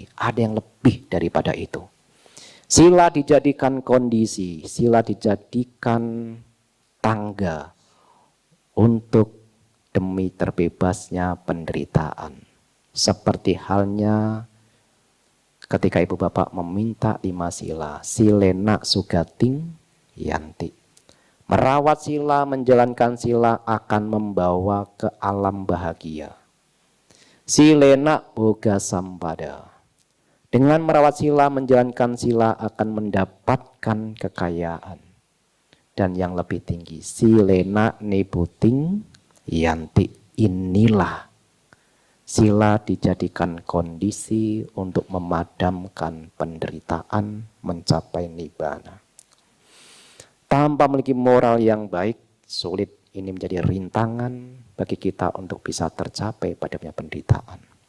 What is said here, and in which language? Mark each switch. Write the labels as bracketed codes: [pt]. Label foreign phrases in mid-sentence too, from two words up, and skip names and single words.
[id] Ada yang lebih daripada itu. Sila dijadikan kondisi, sila dijadikan tangga untuk demi terbebasnya penderitaan. Seperti halnya ketika ibu bapak meminta 5 sila, [pi] silena sugating yanti. [id] Merawat sila, menjalankan sila akan membawa ke alam bahagia. [pi] Silena boga sampada. [id] Dengan merawat sila, menjalankan sila akan mendapatkan kekayaan. Dan yang lebih tinggi, [pi] silena nibuting yanti. [id] Inilah sila dijadikan kondisi untuk memadamkan penderitaan, mencapai nibbana. Tanpa memiliki moral yang baik, sulit ini menjadi rintangan bagi kita untuk bisa tercapai padamnya penderitaan.